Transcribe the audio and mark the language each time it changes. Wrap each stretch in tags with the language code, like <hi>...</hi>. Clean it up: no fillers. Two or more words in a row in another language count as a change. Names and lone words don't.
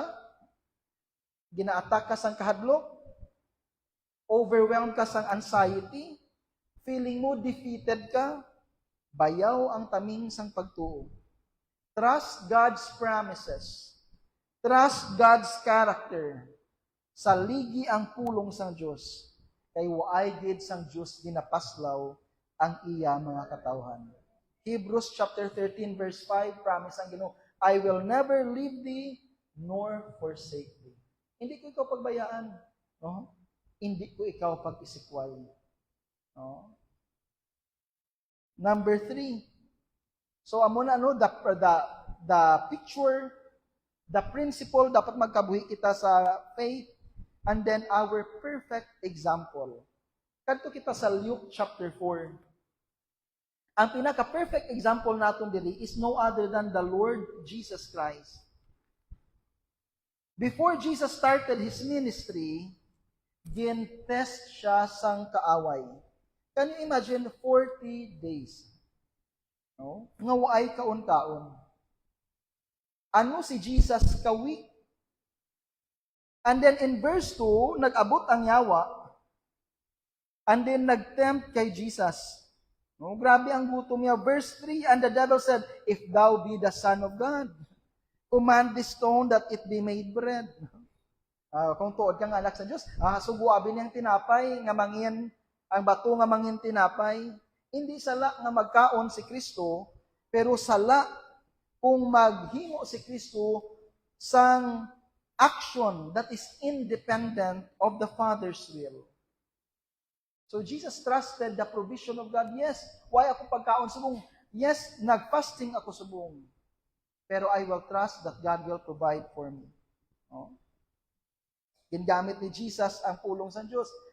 <hil>Gina-attack ka sang kahadlok? Overwhelmed ka sang anxiety? Feeling mo defeated ka? Bayaw ang taming sang pagtuo.</hil> <en>Trust God's promises. Trust God's character.</en> <hil>Saligi ang pulong sang Dios. Kay waay gid sang Dios ginapaslaw ang iya mga katawhan.</hil> <en>Hebrews chapter 13 verse 5, promise</en> <hil>ang Ginoo,</hil> <en>I will never leave thee nor forsake thee.</en> <hil>Hindi ko ikaw pagbayaan, no? Hindi ko ikaw pag-isikway.</hil> <en>No? Number 3. So</en> <hil>amo na</hil> <en>the picture, the principle</en> <hil>dapat magkabuhi kita sa</hil> <en>faith, and then our perfect example.</en> <hil>Kadto kita sa Luke chapter 4.</hil> <en>Ang pinaka-perfect example</en> <hil>naton diri</hil> <en>is no other than the Lord Jesus Christ. Before Jesus started His ministry,</en> <hil>gin-test siya sang kaaway.</hil> <en>Can you imagine 40 days? No?</en> <hil>Nga waay kaon-kaon. Ano si Jesus ka-weak?</hil> <en>And then in verse 2,</en> <hil>nag-abot ang yawa,</hil> <en>and then</en> <hil>nag-tempt kay Jesus. No, grabe ang gutom niya.</hil> <en>Verse 3, and the devil said, if thou be the Son of God, command this stone that it be made bread.</en> <hil>Kung tuod kang anak sa Diyos, subuabin niyang tinapay, nga mangin, ang bato nga mangin tinapay. Hindi sala nga magkaon si Kristo, pero sala kung maghimo si Kristo sang</hil> <en>action that is independent of the Father's will. So Jesus trusted the provision of God.</en> <hil>Yes, why ako pagkaon subong? Yes, nag-fasting ako subong.</hil> <en>Pero I will trust that God will provide for me. No?</en> <hil>Gingamit ni Jesus ang pulong sa Diyos.</hil>